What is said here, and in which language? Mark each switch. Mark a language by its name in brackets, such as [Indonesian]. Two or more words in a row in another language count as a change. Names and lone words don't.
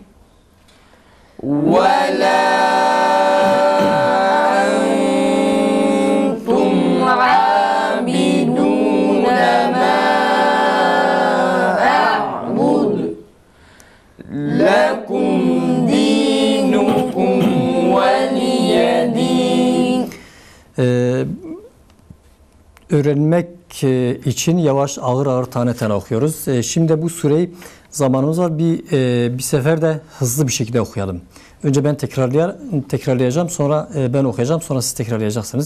[Arabic] ولا أنتم عابدون ما أعبد لكم دينكم ولي دين. [Turkish] Öğrenmek için yavaş ağır ağır tane tane okuyoruz. Şimdi bu sureyi zamanımız var. Bir sefer de hızlı bir şekilde okuyalım. Önce ben tekrarlayacağım. Sonra ben okuyacağım. Sonra siz tekrarlayacaksınız.